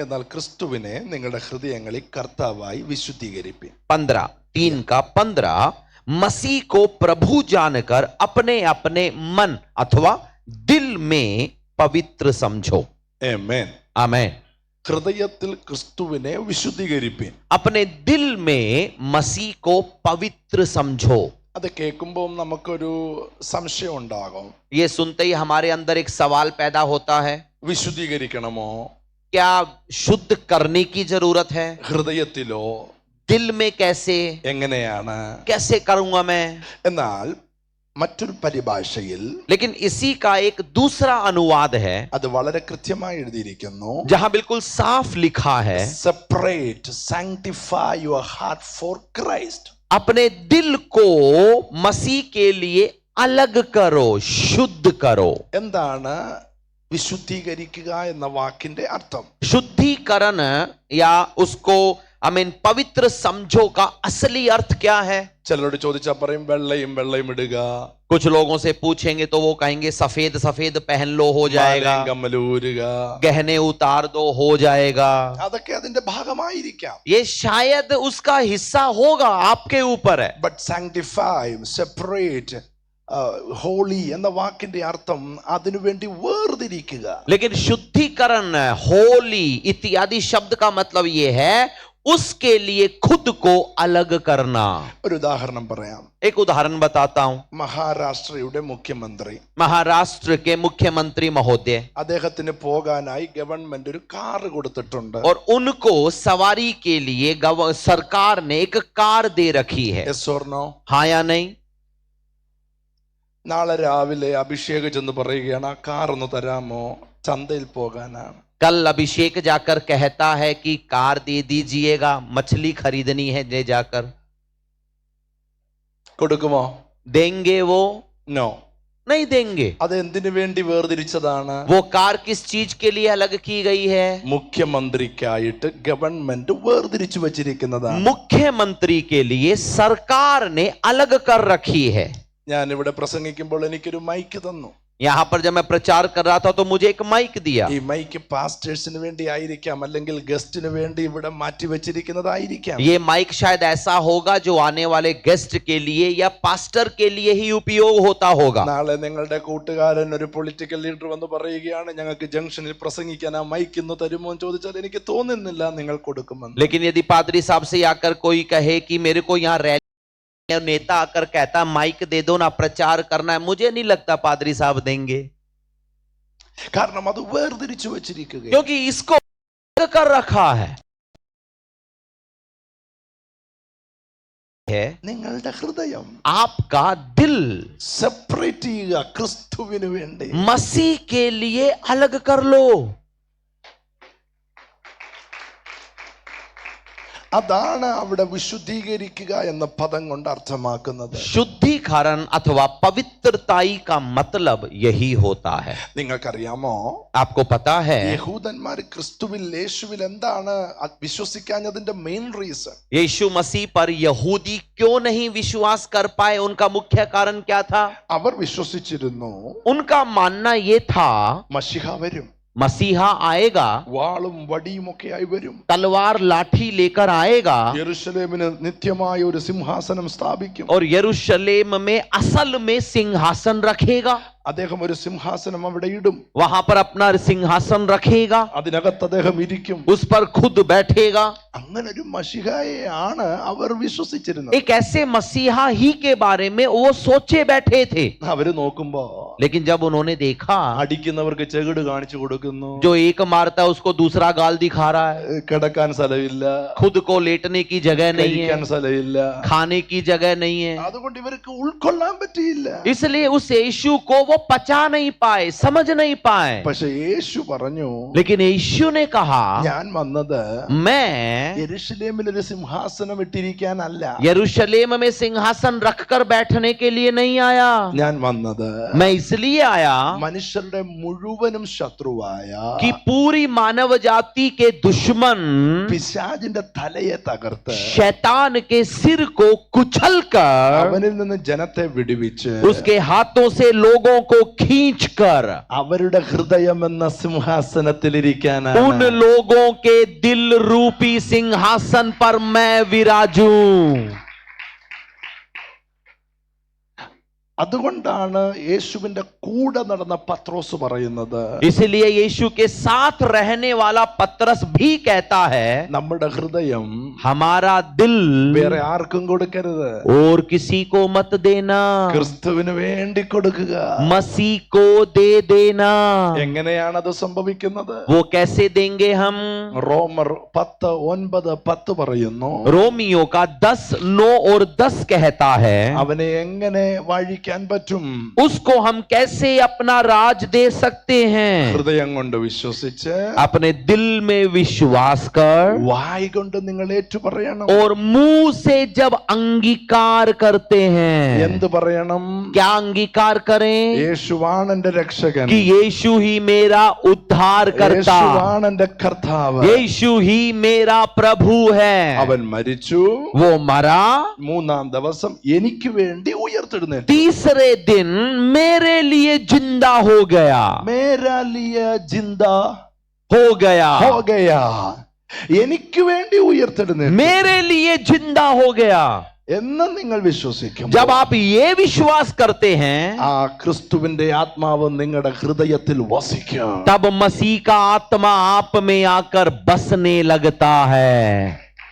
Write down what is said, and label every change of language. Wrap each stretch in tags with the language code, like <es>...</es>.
<ml>എന്നാൽ ക്രിസ്തുവിനെ നിങ്ങളുടെ ഹൃദയങ്ങളിൽ കർത്താവായി വിശുദ്ധീകരിപ്പിൻ.</ml> <hi>3 का 15 मसीह को प्रभु जानकर अपने अपने मन अथवा दिल में पवित्र समझो.</hi> <ml>ആമേൻ.</ml> <hi>आमेन.</hi> <ml>ഹൃദയത്തിൽ ക്രിസ്തുവിനെ വിശുദ്ധീകരിപ്പിൻ.</ml> <hi>अपने दिल में मसीह को पवित्र समझो.</hi> <ml>അത് കേൾക്കുമ്പോൾ നമുക്കൊരു സംശയം ഉണ്ടാകും.</ml> <hi>ये सुनते ही हमारे अंदर एक सवाल पैदा होता है,</hi> <ml>വിശുദ്ധീകരിക്കണമോ?</ml> <hi>क्या शुद्ध करने की जरूरत है?</hi> <ml>ഹൃദയത്തിലോ?</ml> <hi>दिल में कैसे?</hi> <ml>എങ്ങനെയാണ്?</ml> <hi>कैसे करूंगा मैं?</hi> <ml>എന്നാൽ മറ്റൊരു പരിഭാഷയിൽ,</ml> <hi>लेकिन इसी का एक दूसरा अनुवाद है</hi> <ml>അത് വളരെ കൃത്യമായി എഴുതിയിരിക്കുന്നു.</ml> <hi>जहां बिल्कुल साफ लिखा है,</hi> <en>Separate sanctify your heart for Christ.</en> <hi>अपने दिल को मसीह के लिए अलग करो, शुद्ध करो.</hi> <ml>എന്താണ് വിശുദ്ധീകരിക്കുക എന്ന വാക്കിന്റെ അർത്ഥം?</ml> <hi>शुद्धिकरण या उसको पवित्र समझो का असली अर्थ क्या है?</hi> <ml>ചിലരോട് ചോദിച്ചാൽ പറയും വെള്ളയും വെള്ളയും ഇടുക,</ml> <hi>कुछ लोगों से पूछेंगे तो वो कहेंगे सफेद सफेद पहन लो, हो जाएगा.</hi> <ml>കമ്മലൂരുക,</ml> <hi>गहने उतार दो, हो जाएगा.</hi> <ml>അതൊക്കെ അതിന്റെ ഭാഗമായിരിക്കാം.</ml> <hi>ये शायद उसका हिस्सा होगा, आपके ऊपर है.</hi> <en>but sanctify, separate, holy</en> <ml>എന്ന വാക്കിന്റെ അർത്ഥം അതിനുവേണ്ടി വേർതിരിക്കുക.</ml> <hi>लेकिन शुद्धिकरण, होली इत्यादि शब्द का मतलब ये है उसके लिए खुद को अलग करना.</hi> <ml>ഒരു ഉദാഹരണം പറയാം.</ml> <hi>एक उदाहरण बताता हूं.</hi> <ml>മഹാരാഷ്ട്രയുടെ മുഖ്യമന്ത്രി,</ml> <hi>महाराष्ट्र के मुख्यमंत्री महोदय,</hi> <ml>അദ്ദേഹത്തിന് പോകാനായി ഗവൺമെന്റ് ഒരു കാർ കൊടുത്തിട്ടുണ്ട്.</ml> <hi>और उनको सवारी के लिए सरकार ने एक कार दे रखी है.</hi> <en>Yes or no?</en> <hi>हाँ या नहीं?</hi> <ml>നാളെ രാവിലെ അഭിഷേക് ചെന്ന് പറയുകയാണ് ആ കാർ ഒന്ന് തരാമോ, ചന്തയിൽ പോകാനാണ്.</ml> <hi>कल अभिषेक जाकर कहता है कि कार दे दीजिएगा, मछली खरीदनी है, ले जाकर.</hi> <ml>കൊടുക്കുമോ?</ml> <hi>देंगे वो?</hi> <en>No.</en> <hi>नहीं देंगे.</hi> <ml>അത് എന്തിനു വേണ്ടി വേർതിരിച്ചതാണ്?</ml> <hi>वो कार किस चीज के लिए अलग की गई है?</hi> <ml>മുഖ്യമന്ത്രിക്കായിട്ട് ഗവൺമെന്റ് വേർതിരിച്ചു വച്ചിരിക്കുന്നതാണ്.</ml> <hi>मुख्यमंत्री के लिए सरकार ने अलग कर रखी है.</hi> <ml>ഞാൻ ഇവിടെ പ്രസംഗിക്കുമ്പോൾ എനിക്കൊരു മൈക്ക് തന്നു.</ml> <hi>यहाँ पर जब मैं प्रचार कर रहा था तो मुझे एक माइक दिया.</hi> <ml>ഈ മൈക്ക് പാസ്റ്റേഴ്സിന് വേണ്ടി ആയിരിക്കാം, അല്ലെങ്കിൽ ഗസ്റ്റിന് വേണ്ടി ഇവിടെ മാറ്റി വെച്ചിരിക്കുന്നതായിരിക്കാം.</ml> <hi>ये माइक शायद ऐसा होगा जो आने वाले गेस्ट के लिए या पास्टर के लिए ही उपयोग होता होगा.</hi> <ml>നാളെ നിങ്ങളുടെ കൂട്ടുകാരൻ ഒരു</ml> <en>political leader</en> <ml>വന്ന് പറയുകയാണ് ഞങ്ങൾക്ക് ജംഗ്ഷനിൽ പ്രസംഗിക്കാൻ ആ മൈക്ക് ഇന്ന് തരുമോ എന്ന് ചോദിച്ചാൽ എനിക്ക് തോന്നുന്നില്ല നിങ്ങൾ കൊടുക്കുമെന്ന്.</ml> <hi>लेकिन यदि पादरी साहब से आकर कोई कहे कि मेरे को यहाँ नेता आकर कहता माइक दे दो ना, प्रचार करना है, मुझे नहीं लगता पादरी साहब देंगे,</hi> <ml>കാരണം അത് വേർതിരിച്ചു വെച്ചിരിക്കുകയാണ്.</ml> <hi>क्योंकि इसको कर रखा है.</hi> <ml>നിങ്ങളുടെ ഹൃദയം,</ml> <hi>आपका दिल</hi> <ml>സെപ്പറേറ്റ് ചെയ്യുക ക്രിസ്തുവിന് വേണ്ടി.</ml> <hi>मसीह के लिए अलग कर लो.</hi> <ml>അതാണ് അവിടെ വിശുദ്ധീകരിക്കുക എന്ന പദം കൊണ്ട് അർത്ഥമാക്കുന്നത്.</ml> <hi>शुद्धिकरण अथवा पवित्रताई का मतलब यही होता है.</hi> <ml>നിങ്ങൾക്കറിയാമോ,</ml> <hi>आपको पता है</hi> <ml>യഹൂദന്മാർ ക്രിസ്തുവിൽ യേശുവിൽ എന്താണ് വിശ്വസിക്കാഞ്ഞതിന്റെ</ml> <en>Main reason?</en> <hi>यीशु मसीह पर यहूदी क्यों नहीं विश्वास कर पाए? उनका मुख्य कारण क्या था?</hi> <ml>അവർ വിശ്വസിച്ചിരുന്നു</ml> <hi>उनका मानना ये था</hi> <ml>മശിഹ वരും,</ml> <hi>मसीहा आएगा,</hi> <ml>വാളും വടിയും ഒക്കെ ആയി വരും,</ml> <hi>तलवार लाठी लेकर आएगा</hi> <ml>യെരൂശലേമിന് നിത്യമായ ഒരു സിംഹാസനം സ്ഥാപിക്കും,</ml> <hi>और यरूशलेम में असल में सिंहासन रखेगा.</hi> <ml>അദ്ദേഹം ഒരു സിംഹാസനം അവിടെ ഇടും,</ml> <hi>वहां पर अपना सिंहासन रखेगा,</hi> <ml>അതിനകത്ത് അദ്ദേഹം ഇരിക്കും,</ml> <hi>उस पर खुद बैठेगा.</hi> <ml>അങ്ങനെ ഒരു മശിഹയെയാണ് അവർ വിശ്വസിച്ചിരുന്നത്.</ml> <hi>एक ऐसे मसीहा ही के बारे में वो सोचे बैठे थे.</hi> <ml>അവര് നോക്കുമ്പോ</ml> <hi>लेकिन जब उन्होंने देखा</hi> <ml>അടിക്കുന്നവർക്ക് ചെകിട് കാണിച്ചു കൊടുക്കുന്നു,</ml> <hi>जो एक मारता है उसको दूसरा गाल दिखा रहा है,</hi> <ml>കിടക്കാൻ സ്ഥലമില്ല,</ml> <hi>खुद को लेटने की जगह नहीं</hi> <ml>കഴിക്കാൻ</ml> <hi>है,</hi> <ml>സ്ഥലമില്ല,</ml> <hi>खाने की जगह नहीं है,</hi> <ml>അതുകൊണ്ട് ഇവർക്ക് ഉൾക്കൊള്ളാൻ പറ്റിയില്ല.</ml> <hi>इसलिए उस यीशु को वो पचा नहीं पाए, समझ नहीं पाए.</hi> <ml>പക്ഷെ യേശു പറഞ്ഞു,</ml> <hi>लेकिन यीशु ने कहा</hi> <ml>ഞാൻ വന്നത്</ml> <hi>मैं</hi> <ml>യെരൂശലേമിൽ ഒരു സിംഹാസനം ഇട്ടിരിക്കാനല്ല,</ml> <hi>यरूशलेम में सिंहासन रखकर बैठने के लिए नहीं आया.</hi> <ml>ഞാൻ വന്നത്</ml> <hi>मैं इसलिए आया</hi> <ml>മനുഷ്യരുടെ മുഴുവനും ശത്രുവായ</ml> <hi>कि पूरी मानव जाति के दुश्मन</hi> <ml>പിശാചിന്റെ തലയെ തകർത്ത്</ml> <hi>शैतान के सिर को कुचलकर</hi> <ml>അവനിൽ നിന്ന് ജനത്തെ വിടുവിച്ച്</ml> <hi>उसके हाथों से लोगों को खींचकर</hi> <ml>അവരുടെ ഹൃദയം എന്ന സിംഹാസനത്തിൽ</ml> <hi>उन</hi> <ml>ഇരിക്കാനാണ്.</ml> <hi>लोगों के दिल रूपी सिंहासन पर मैं विराजूं.</hi> <ml>അതുകൊണ്ടാണ് യേശുവിന്റെ കൂടെ നടന്ന പത്രോസ് പറയുന്നത്,</ml> <hi>इसलिए यीशु के साथ रहने वाला पतरस भी कहता है</hi> <ml>നമ്മുടെ ഹൃദയം</ml> <hi>हमारा दिल</hi> <ml>വേറെ ആർക്കും കൊടുക്കരുത്,</ml> <hi>और किसी को मत देना,</hi> <ml>ക്രിസ്തുവിന് വേണ്ടി കൊടുക്കുക.</ml> <hi>मसीह को दे देना.</hi> <ml>എങ്ങനെയാണത് സംഭവിക്കുന്നത്?</ml> <hi>वो कैसे देंगे हम?</hi> <ml>റോമർ 10:9-10 പറയുന്നു,</ml> <hi>रोमियो का 10:9 और 10 कहता है</hi> <ml>അവനെ എങ്ങനെ വാഴിക്കാൻ പറ്റും?</ml> <hi>उसको हम कैसे अपना राज दे सकते हैं?</hi> <ml>ഹൃദയം കൊണ്ട് വിശ്വസിച്ച്</ml> <hi>अपने दिल में विश्वास कर</hi> <ml>വായ് കൊണ്ട് നിങ്ങൾ ഏറ്റു പറയണം.</ml> <hi>और मुंह से जब अंगीकार करते हैं,</hi> <ml>എന്ത് പറയണം?</ml> <hi>क्या अंगीकार करें?</hi> <ml>യേശുവാണ് എന്റെ രക്ഷകൻ,</ml> <hi>कि यीशु ही मेरा उद्धार करता,</hi> <ml>യേശുവാണ് എന്റെ കർത്താവ്,</ml> <hi>यीशु ही मेरा प्रभु है.</hi> <ml>അവൻ മരിച്ചു,</ml> <hi>वो मरा,</hi> <ml>മൂന്നാം ദിവസം എനിക്ക് വേണ്ടി ഉയർത്തെഴുന്നേറ്റു.</ml> <hi>तीसरे दिन मेरे लिए जिंदा हो गया, മേരാ ലിയ ജിന്ദാ हो गया, ഹോ ഗയാ.</hi> <ml>എനിക്ക് വേണ്ടി ഉയർത്തെഴുന്നേറ്റു</ml> <hi>मेरे लिए जिंदा हो गया.</hi> <ml>എന്ന് നിങ്ങൾ വിശ്വസിക്കും.</ml> <hi>जब आप ये विश्वास करते हैं,</hi> <ml>ആ ക്രിസ്തുവിന്റെ ആത്മാവ് നിങ്ങളുടെ ഹൃദയത്തിൽ വസിക്കും.</ml> <hi>तब मसीह का आत्मा आप में आकर बसने लगता है.</hi>